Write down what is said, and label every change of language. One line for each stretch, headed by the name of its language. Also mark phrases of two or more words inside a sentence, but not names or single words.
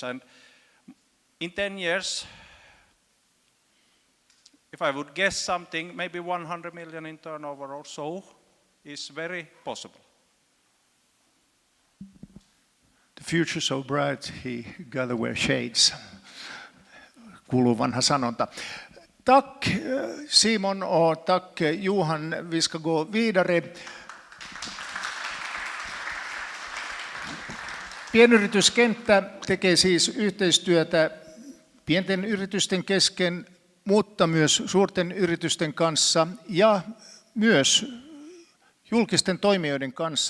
English: And in 10 years, if I would guess something, maybe 100 million in turnover or so is very possible. The future's so bright, he gotta wear shades.
Finnish: Kuuluu vanha sanonta.
Swedish: Tack Simon och tack Johan. Vi ska gå vidare.
Finnish: Pienyrityskenttä tekee siis yhteistyötä pienten yritysten kesken, mutta myös suurten yritysten kanssa ja myös julkisten toimijoiden kanssa.